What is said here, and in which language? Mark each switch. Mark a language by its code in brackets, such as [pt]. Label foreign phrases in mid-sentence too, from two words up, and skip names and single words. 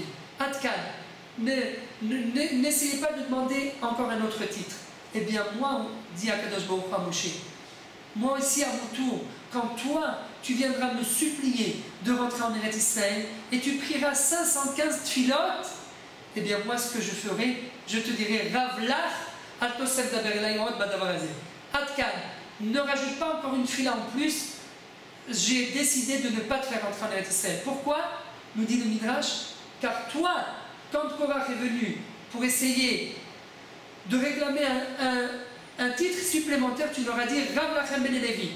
[fr] Adkan, n'essayez pas de demander encore un autre titre. Eh bien, moi, dit [he] הקדוש ברוך הוא [fr] à Moshe, moi aussi à mon tour, quand toi, tu viendras me supplier de rentrer en [he] ארץ ישראל [fr] et tu prieras 515 tfilotes, eh bien, moi, ce que je ferai, je te dirai [he] רב לך, אל תוסף דבר אלי עוד בדבר הזה. [fr] Adkan, ne rajoute pas encore une fila en plus, j'ai décidé de ne pas te faire rentrer en [he] ארץ ישראל. [fr] Pourquoi? Nous dit le Midrash, car toi, quand Korach est venu pour essayer de réclamer un titre supplémentaire, tu leur as dit [he] רב לכם בני לוי.